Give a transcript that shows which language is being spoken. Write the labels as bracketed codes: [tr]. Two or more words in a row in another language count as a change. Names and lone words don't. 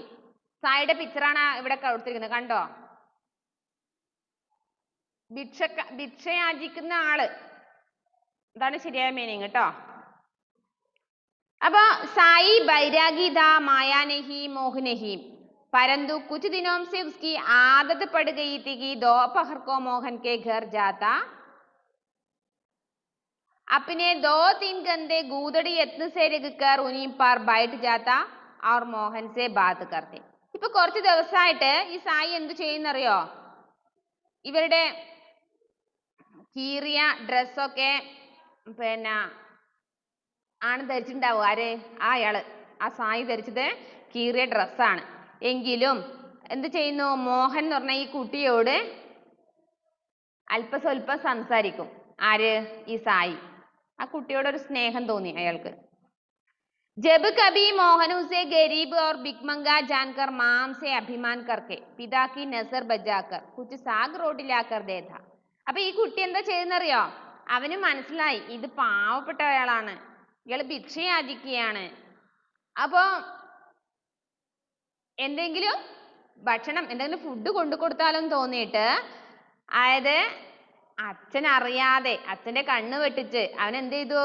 [ml] സായിയുടെ പിക്ചറാണ് ഇവിടെ കൊടുത്തിരിക്കുന്നത്, കണ്ടോ? ഭിക്ഷയാചിക്കുന്ന ആള്, അതാണ് ശരിയായ മീനിങ് കേട്ടോ. [hi] അപ്പൊ साई बैरागी था माया नहीं मोह नहीं परंतु कुछ दिनों से उसकी आदत पड़ गई थी कि दोपहर को मोहन के घर जाता, अपने 2-3 गंदे गूदड़ी यत्न से रखकर उन्हीं पर बैठ जाता और मोहन से बात करते. [ml] ഇപ്പൊ കുറച്ച് ദിവസമായിട്ട് ഈ സായി എന്ത് ചെയ്യുന്നറിയോ? ഇവരുടെ കീറിയ ഡ്രസ്സൊക്കെ ആണ് ധരിച്ചിട്ടുണ്ടാവും. ആര്? അയാള്, ആ സായി ധരിച്ചത് കീറിയ ഡ്രസ്സാണ്. എങ്കിലും എന്ത് ചെയ്യുന്നു? മോഹൻ എന്ന് പറഞ്ഞ ഈ കുട്ടിയോട് അല്പസ്വല്പം സംസാരിക്കും. ആര്? ഈ സായി. ആ കുട്ടിയോട് ഒരു സ്നേഹം തോന്നി അയാൾക്ക്. [hi] जब कभी मोहन उसे गरीब और भिखमंगा जानकर माम से अभिमान करके पिता की नजर बचाकर कुछ साग रोटी लाकर देता. [ml] അപ്പൊ ഈ കുട്ടി എന്താ ചെയ്യുന്നറിയോ? അവന് മനസ്സിലായി ഇത് പാവപ്പെട്ട ഒരാളാണ്, ഇയാൾ ഭിക്ഷയാചിക്കുകയാണ്. അപ്പൊ എന്തെങ്കിലും ഭക്ഷണം, എന്തെങ്കിലും ഫുഡ് കൊണ്ടു കൊടുത്താലും തോന്നിയിട്ട്, അതായത് അച്ഛൻ അറിയാതെ അച്ഛന്റെ കണ്ണ് വെട്ടിച്ച് അവൻ എന്ത് ചെയ്തു?